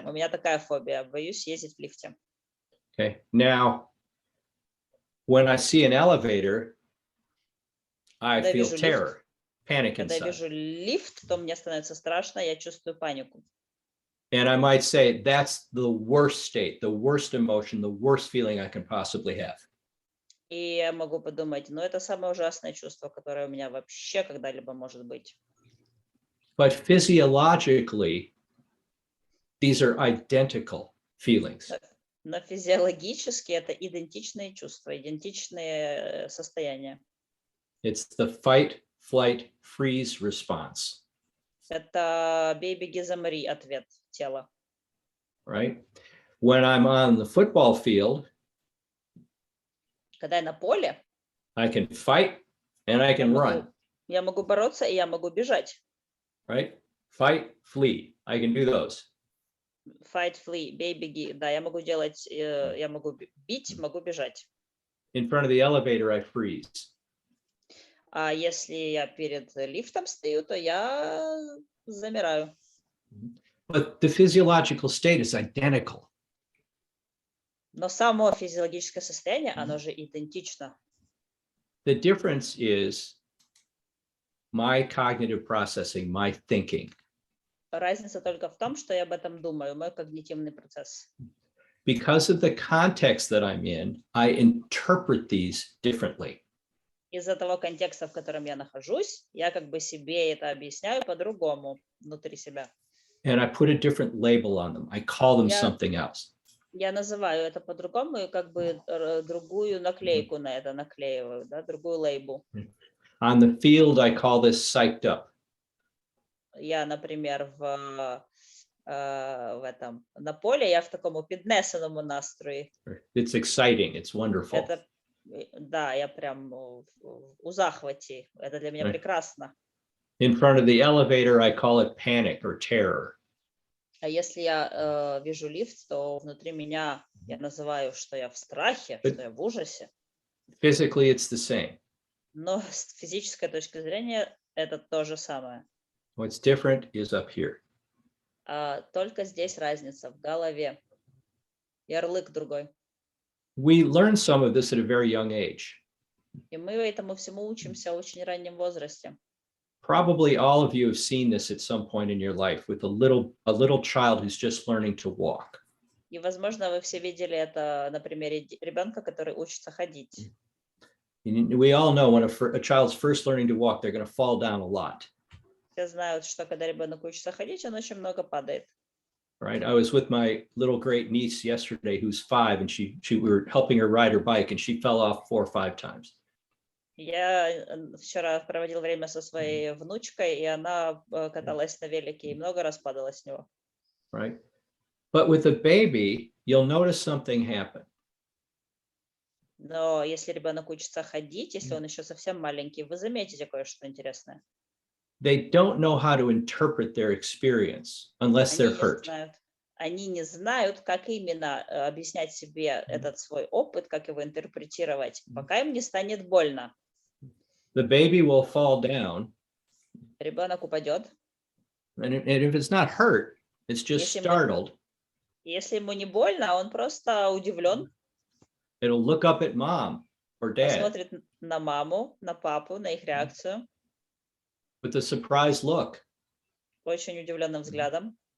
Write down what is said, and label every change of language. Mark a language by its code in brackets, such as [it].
[ru] У меня такая фобия. Боюсь ездить в лифте. [en] Okay. Now, when I see an elevator, I [ru] Когда [en] feel [ru] вижу [en] terror, panic [ru] Когда я [en] inside. [ru] вижу лифт, то мне становится страшно, я чувствую панику. [en] And I might say that's the worst state, the worst emotion, the worst feeling I can possibly have. [ru] И я могу подумать, ну это самое ужасное чувство, которое у меня вообще когда-либо может быть. [en] But physiologically, these are identical feelings. [ru] Но физиологически это идентичные чувства, идентичные состояния. [en] It's the fight, flight, freeze response, [ru] Это бей, беги, замри ответ тела. [en] right? When I'm on the football field, [ru] Когда я на поле, [en] I can fight and I can run, [ru] я могу бороться и я могу бежать. [en] right? Fight, flee. I can do those. Fight, flee, [ru] бей, беги. Да, я могу делать, я могу бить, могу бежать. [en] In front of the elevator, I freeze. [ru] А если я перед лифтом стою, то я замираю. [en] But the physiological state is identical. [ru] Но само физиологическое состояние, оно же идентично. [en] The difference is my cognitive processing, my thinking. [ru] Разница только в том, что я об этом думаю, мой когнитивный процесс. [en] Because of the context that I'm in, I interpret these differently. [ru] Из-за того контекста, в котором я нахожусь, я как бы себе это объясняю по-другому внутри себя. [en] And I put a different label on them. I call them something else. [ru] Я называю это по-другому и как бы другую наклейку на это наклеиваю, да, другую лейбл. [en] On the field, I call this psyched up. [ru] Я, например, на поле я в [uk] такому піднесеному настрої. [en] It's exciting. It's wonderful. [ru] Это, да, я прям [uk] у захваті. [ru] Это для меня прекрасно. [en] In front of the elevator, I call it panic or terror. [ru] А если я вижу лифт, то внутри меня я называю, что я в страхе, что я в ужасе. [en] Physically, it's the same. [ru] Но с физической точки зрения это то же самое. [en] What's different is up here. [ru] Только здесь разница в голове. Ярлык другой. [en] We learn some of this at a very young age. [ru] И мы этому всему учимся в очень раннем возрасте. [en] Probably all of you have seen this at some point in your life with a little child who's just learning to walk. [ru] И, возможно, вы все видели это на примере ребенка, который учится ходить. [en] We all know when a child's first learning to walk, they're going to fall down a lot. [ru] Все знают, что когда ребенок учится ходить, он очень много падает. [en] Right. I was with my little great niece yesterday, who's 5, and we were helping her ride her bike, and she fell off 4 or 5 times. [ru] Я вчера проводил время со своей внучкой, и она каталась на велике и много раз падала с него. [en] right? But with a baby, you'll notice something happen. [ru] Но если ребенок учится ходить, если он еще совсем маленький, вы заметите кое-что интересное. [en] They don't know how to interpret their experience unless they're hurt. [ru] Они не знают, как именно объяснять себе этот свой опыт, как его интерпретировать, пока им не станет больно. [en] The baby will fall down, [ru] Ребенок упадет. [en] and if it's not hurt, it's just startled. [ru] Если ему не больно, он просто удивлен. [en] It'll look up at mom or dad [ru] Посмотрит на маму, на папу, на их реакцию [en] with a surprised look. [ru] очень удивленным взглядом.